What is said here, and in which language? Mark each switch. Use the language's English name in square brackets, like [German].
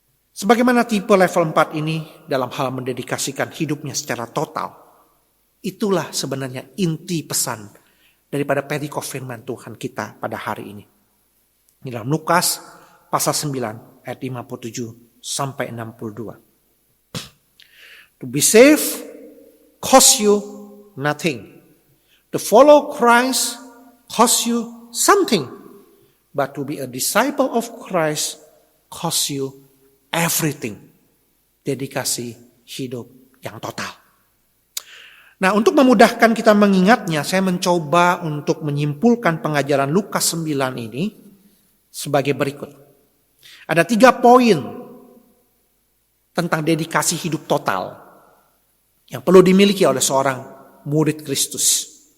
[Indonesian] Sebagaimana tipe level 4 ini dalam hal mendedikasikan hidupnya secara total. Itulah sebenarnya inti pesan daripada perikop firman Tuhan kita pada hari ini. Di dalam Lukas pasal 9 ayat 57 sampai 62. [English] To be saved costs you nothing. To follow Christ costs you something. But to be a disciple of Christ costs you everything. [Indonesian] Dedikasi hidup yang total. Nah, untuk memudahkan kita mengingatnya, saya mencoba untuk menyimpulkan pengajaran Lukas 9 ini sebagai berikut. Ada 3 poin tentang dedikasi hidup total yang perlu dimiliki oleh seorang murid Kristus.